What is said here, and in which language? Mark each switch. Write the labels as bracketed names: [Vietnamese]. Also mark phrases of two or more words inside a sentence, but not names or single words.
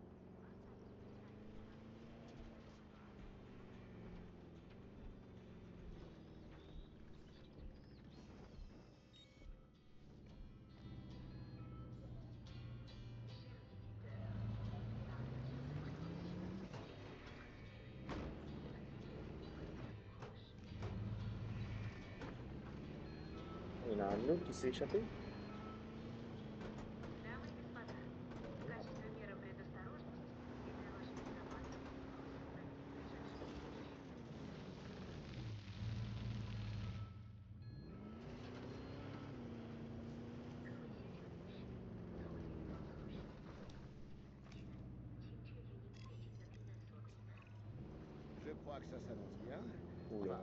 [French] Il y en a un autre qui s'est échappé? [Russian] Дамы и господа, в качестве меры предосторожности и для вашей безопасности просим пройти в ближайший случай. [French] Je crois que ça s'annonce bien. Ouh là